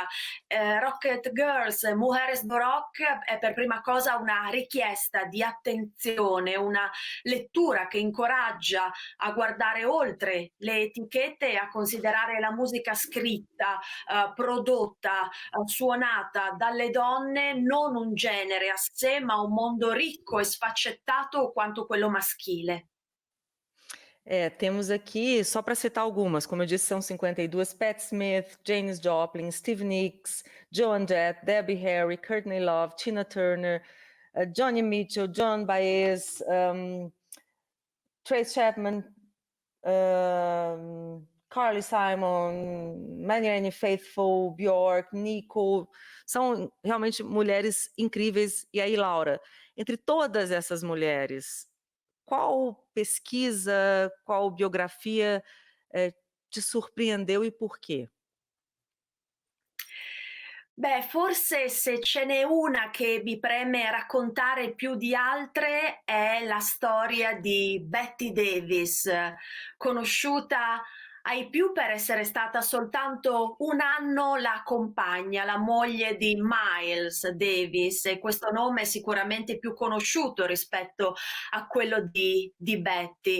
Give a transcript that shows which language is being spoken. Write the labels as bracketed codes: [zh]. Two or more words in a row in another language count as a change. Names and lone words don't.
[it] Rocket Girls, Mujeres do Rock è per prima cosa una richiesta di attenzione, una lettura che incoraggia a guardare oltre le etichette e a considerare la musica scritta, prodotta, suonata dalle donne non un genere a sé, ma un mondo ricco e sfaccettato quanto quello maschile. [pt] Temos aqui, só para citar algumas, como eu disse, são 52, Pat Smith, Janis Joplin, Stevie Nicks, Joan Jett, Debbie Harry, Courtney Love, Tina Turner, Johnny Mitchell, John Baez, Trace Chapman, Carly Simon, Marianne Faithfull, Bjork, Nico, são realmente mulheres incríveis. E aí, Laura, entre todas essas mulheres, qual pesquisa, qual biografia te surpreendeu e por quê? [it] Beh, forse se ce n'è una che mi preme raccontare più di altre è la storia di Betty Davis, conosciuta ai più per essere stata soltanto un anno la compagna, la moglie di Miles Davis, e questo nome è sicuramente più conosciuto rispetto a quello di Betty.